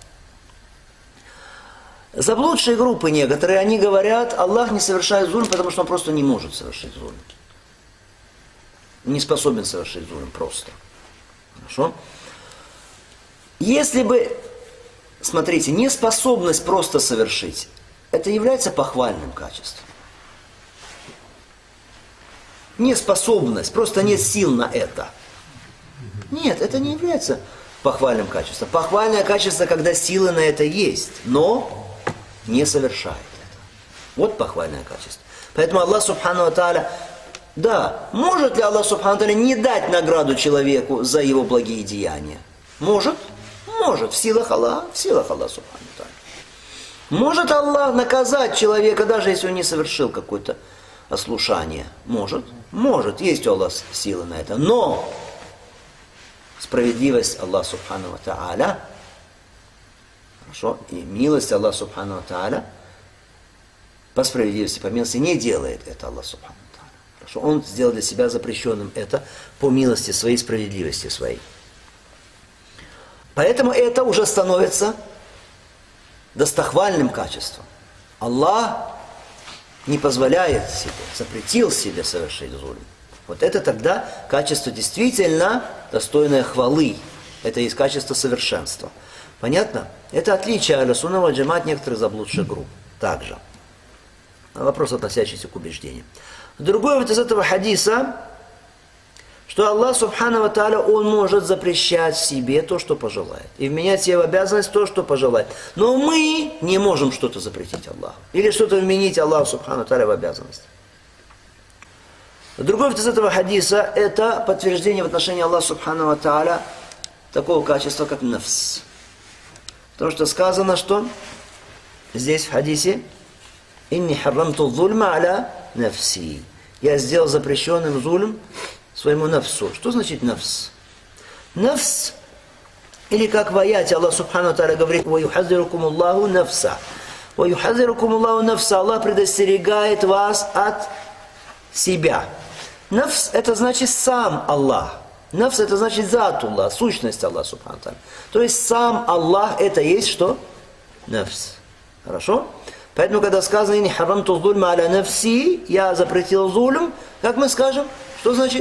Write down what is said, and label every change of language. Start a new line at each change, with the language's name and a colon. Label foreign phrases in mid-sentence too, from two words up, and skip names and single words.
Russian: Заблудшие группы некоторые, они говорят, Аллах не совершает зульм, потому что Он просто не может совершить зульм. Не способен совершить зульм просто. Хорошо? Если бы, смотрите, неспособность просто совершить, это является похвальным качеством. Неспособность, просто нет сил на это. Нет, это не является похвальным качеством. Похвальное качество, когда силы на это есть, но не совершает это. Вот похвальное качество. Поэтому Аллах
Arabic: سبحانه وتعالى,
Russian: да, может ли Аллах
Arabic: سبحانه وتعالى
Russian: не дать награду человеку за его благие деяния? Может? Может. В силах Аллаха
Arabic: سبحانه وتعالى.
Russian: Может Аллах наказать человека, даже если он не совершил какое-то ослушание? Может. Может. Есть у Аллаха силы на это. Но справедливость Аллаха
Arabic: سبحانه وتعالى,
Russian: хорошо, и милость Аллаха
Arabic: سبحانه وتعالى
Russian: по справедливости, по милости не делает это Аллах
Arabic: سبحانه وتعالى.
Russian: Хорошо, Он сделал для себя запрещенным это по милости своей, справедливости своей. Поэтому это уже становится достохвальным качеством. Аллах не позволяет себе, запретил себе совершить зульм. Вот это тогда качество действительно достойное хвалы. Это есть качество совершенства. Понятно? Это отличие
Arabic: أهل السنة والجماعة
Russian: от некоторых заблудших групп. Также. Вопрос, относящийся к убеждениям. Другой вот из этого хадиса, что Аллах
Arabic: سبحانه وتعالى,
Russian: Он может запрещать себе то, что пожелает. И вменять себе в обязанность то, что пожелает. Но мы не можем что-то запретить Аллаху. Или что-то вменить Аллаху
Arabic: سبحانه وتعالى
Russian: в обязанность. Другой из этого хадиса, это подтверждение в отношении Аллаха
Arabic: سبحانه وتعالى
Russian: такого качества, как нафс. Потому что сказано, что здесь в хадисе
Arabic: «إني حرمت الظلم على نفسي».
Russian: Я сделал запрещенным зульм своему нафсу. Что значит нафс? Нафс, или как в аяте Аллах
Arabic: سبحانه وتعالى
Russian: говорит
Arabic: «ويحذركم الله نفسه». «ويحذركم الله نفسه».
Russian: Аллах предостерегает вас от себя. Нафс – это значит сам Аллах. Нафс – это значит затуллах, сущность Аллаха
Arabic: سبحانه وتعالى.
Russian: То есть сам Аллах – это есть что? Нафс. Хорошо? Поэтому, когда сказано
Arabic: «إني حرمت الظلم على نفسي»,
Russian: я запретил зульм, как мы скажем? Что значит?